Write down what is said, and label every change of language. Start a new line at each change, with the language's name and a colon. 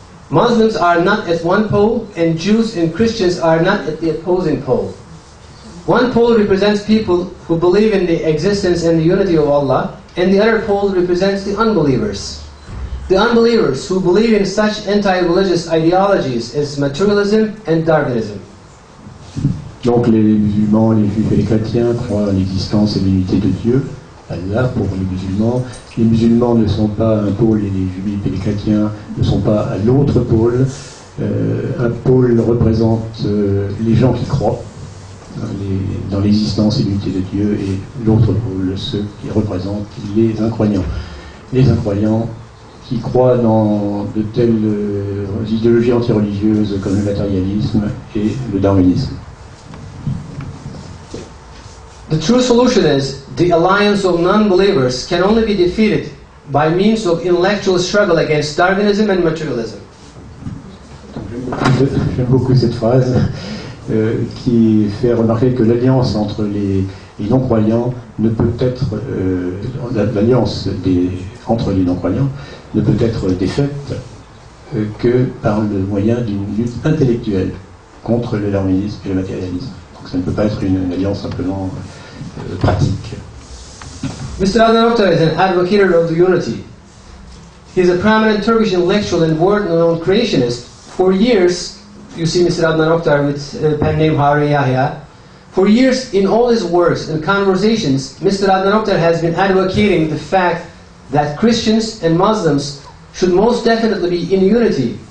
English: Muslims are not at one pole, and Jews and Christians are not at the opposing pole. One pole represents people who believe in the existence and the unity of Allah, and the other pole represents the unbelievers. The unbelievers who believe in such anti-religious ideologies as materialism and Darwinism.
French: Donc les musulmans, les juifs et les chrétiens croient à l'existence et l'unité de Dieu, Allah pour les musulmans. Les musulmans ne sont pas un pôle et les juifs et les chrétiens ne sont pas à l'autre pôle. Un pôle représente les gens qui croient dans l'existence et l'unité de Dieu, et l'autre pôle, ceux qui représentent les incroyants. Les incroyants qui croient dans de telles idéologies antireligieuses comme le matérialisme et le darwinisme.
English: The true solution is the alliance of non-believers can only be defeated by means of intellectual struggle against Darwinism and materialism.
French: J'aime beaucoup cette phrase qui fait remarquer que l'alliance entre les non-croyants ne peut être l'alliance entre les non-croyants ne peut être défaite que par le moyen d'une lutte intellectuelle contre le darwinisme et le matérialisme. Donc ça ne peut pas être une alliance simplement pratique.
English: Mr. Adnan Oktar is an advocate of the unity. He is a prominent Turkish intellectual and world-renowned creationist. For years, you see Mr. Adnan Oktar with a pen name Hari Yahya. For years, in all his works and conversations, Mr. Adnan Oktar has been advocating the fact that Christians and Muslims should most definitely be in unity